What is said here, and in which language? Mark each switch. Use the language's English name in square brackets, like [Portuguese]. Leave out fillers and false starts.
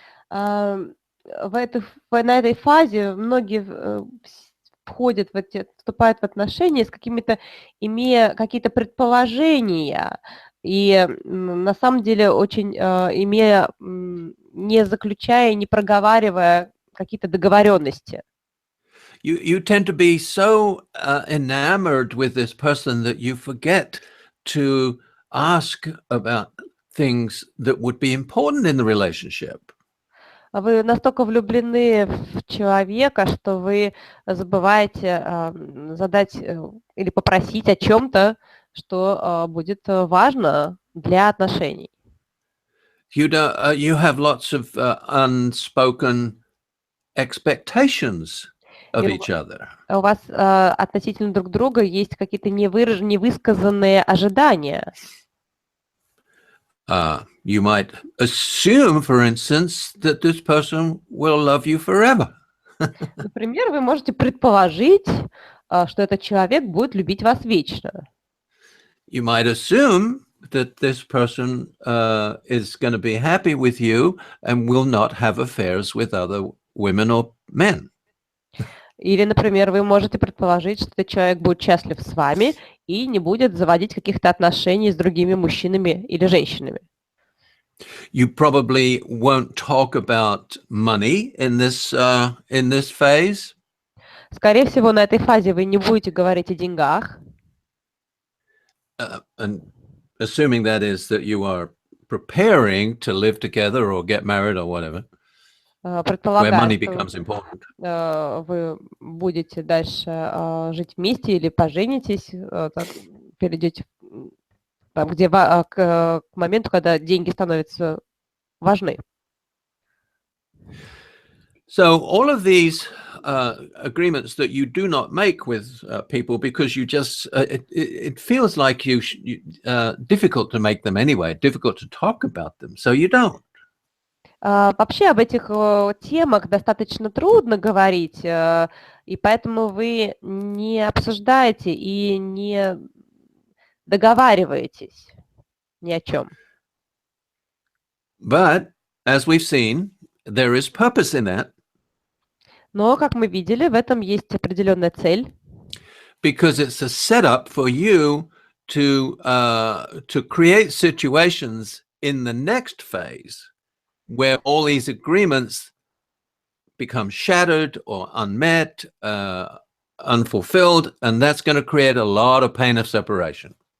[Russian] На этой фазе многие вступают в отношения с имея какие-то предположения и на самом деле очень имея, не заключая, не проговаривая какие-то договоренности. [English] You tend to be so enamored with this person that you forget to ask about things that would be important in the relationship. [Russian] Вы настолько влюблены в человека, что вы забываете задать или попросить о чем-то, что будет важно для отношений. [English] You have lots of unspoken expectations [Russian] И [English] of each other. [Russian] у вас относительно друг друга есть какие-то невысказанные ожидания. [English] You might assume, for instance, that this person will love you forever. [Russian] Например, вы можете предположить, что этот человек будет любить вас вечно. [English] You might assume that this person is going to be happy with you and will not have affairs with other women or men. [Russian] Или, например, вы можете предположить, что этот человек будет счастлив с вами и не будет заводить каких-то отношений с другими мужчинами или женщинами. [English] You probably won't talk about money in this phase. [Russian] Скорее всего, на этой фазе вы не будете говорить о деньгах. [English] And assuming that is that you are preparing to live together or get married or whatever, where money becomes important. [Russian] Вы будете дальше жить вместе или поженитесь, перейдете там, где к моменту, когда деньги становятся важны. [English] So all of these agreements that you do not make with people because you just it feels like you difficult to make them anyway, difficult to talk about them, so you don't. [Russian] Вообще об этих темах достаточно трудно говорить, и поэтому вы не обсуждаете и не договариваетесь ни о чем. [English] But as we've seen, there is purpose in that. [Russian] Но, как мы видели, в этом есть определенная цель. [English] Because it's a setup for you to create situations in the next phase where all these agreements become shattered or unmet, unfulfilled, and that's going to create a lot of pain of separation.